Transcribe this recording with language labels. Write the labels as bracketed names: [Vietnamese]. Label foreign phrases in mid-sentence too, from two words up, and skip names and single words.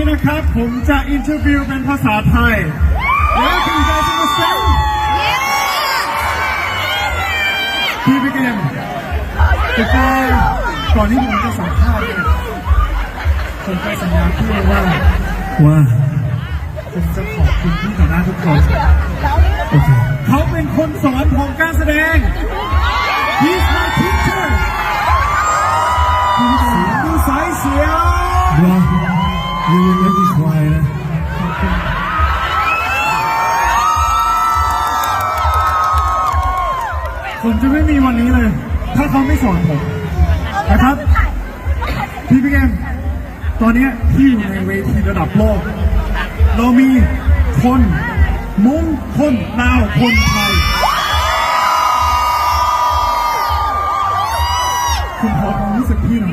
[Thai] ครับผมจะอินเทอร์วิวเป็นภาษาไทยแล้วคุณจะมาเซ็นพี่บิ๊กเอ็มแต่ก่อนที่ผมจะสัมภาษณ์ผมไปสัญญาพี่ว่าผมจะขอบคุณพี่ต่อหน้าทุกคนโอเคเขาเป็นคนสอนผมการแสดง [English] He's my teacher [Thai] ดูสายเสียง [English] Bro, you will make me cry นะ [Thai] ผมจะไม่มีวันนี้เลยถ้าเขาไม่สอนผมนะครับพี่บิ๊กเอ็มตอนนี้พี่อยู่ในเวทีระดับโลกเรามีคนมุ้งคนลาวคนไทยคุณพอความรู้สึกพี่หน่อย